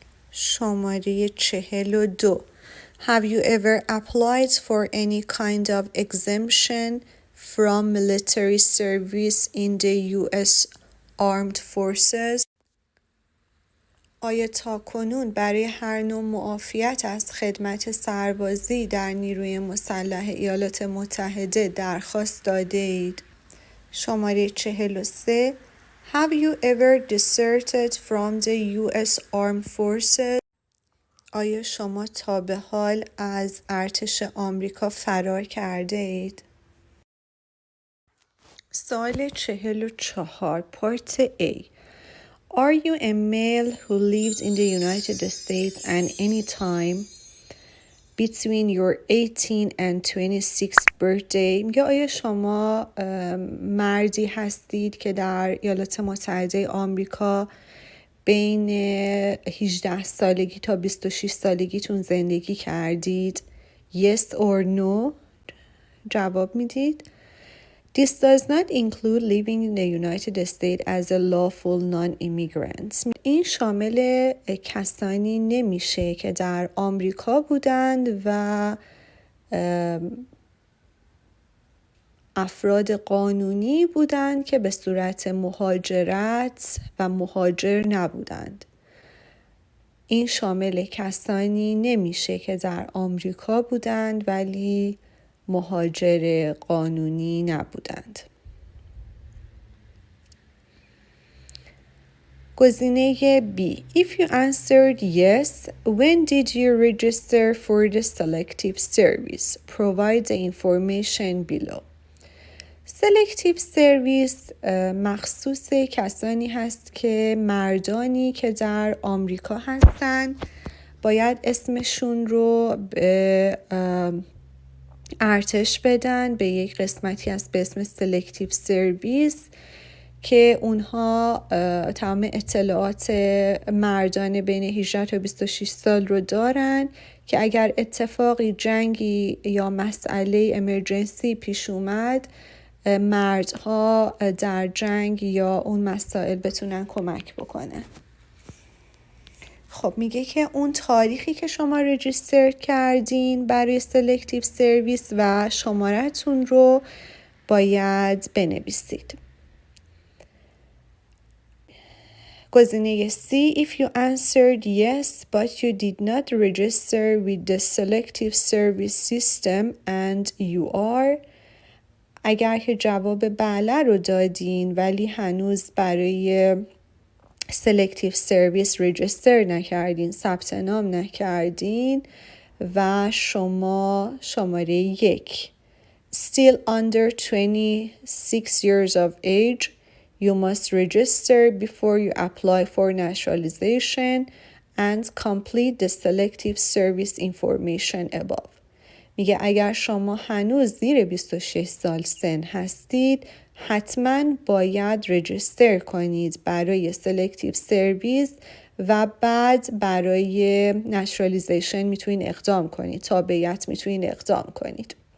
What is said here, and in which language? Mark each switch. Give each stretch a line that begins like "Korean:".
Persian: شماره 42
English: Have you ever applied for any kind of exemption from military service in the US Armed Forces؟
Persian: آیا تا کنون برای هر نوع معافیت از خدمت سربازی در نیروی مسلح ایالات متحده درخواست داده اید؟ شماره 43
English: Have you ever deserted from the US Armed Forces?
Persian: آیا شما تا به حال از ارتش آمریکا فرار کرده اید؟ سوال 44 پارت A.
English: Are you a male who lived in the United States at any time between your 18 and 26th birthday؟
Persian: میگه آیا شما مردی هستید که در ایالات متحده آمریکا بین 18 سالگی تا 26 سالگیتون زندگی کردید؟
English: Yes or no
Persian: جواب میدید.
English: This does not include living in the United States as a lawful non-immigrant.
Persian: این شامل کسانی نمیشه که در آمریکا بودند و افراد قانونی بودند که به صورت مهاجرت و مهاجر نبودند. این شامل کسانی نمیشه که در آمریکا بودند ولی مهاجر قانونی نبودند. گزینه B.
English: If you answered yes, when did you register for the selective service? Provide the information below.
Persian: selective service مخصوص کسانی هست که مردانی که در آمریکا هستند باید اسمشون رو به ارتش بدن به یک قسمتی هست به اسم سلکتیو سرویس که اونها تمام اطلاعات مردان بین 18 تا 26 سال رو دارن که اگر اتفاقی جنگی یا مسئله امرجنسی پیش اومد مردها در جنگ یا اون مسائل بتونن کمک بکنن. خب میگه که اون تاریخی که شما رجیستر کردین برای سلکتیو سرویس و شماره‌تون رو باید بنویسید. گزینه C.
English: If you answered yes but you did not register with the selective service system and you are
Persian: اگر که جواب بله رو دادین ولی هنوز برای سلکتیو سرویس رجیستر نکردین ثبت نام نکردین و شما شماره 1
English: still under 26 years of age you must register before you apply for naturalization and complete the selective service information above.
Persian: میگه اگر شما هنوز زیر 26 سال سن هستید حتما باید رجیستر کنید برای سلکتیو سرویس و بعد برای نچرالیزیشن میتونید اقدام کنید تابعیت میتونید اقدام کنید.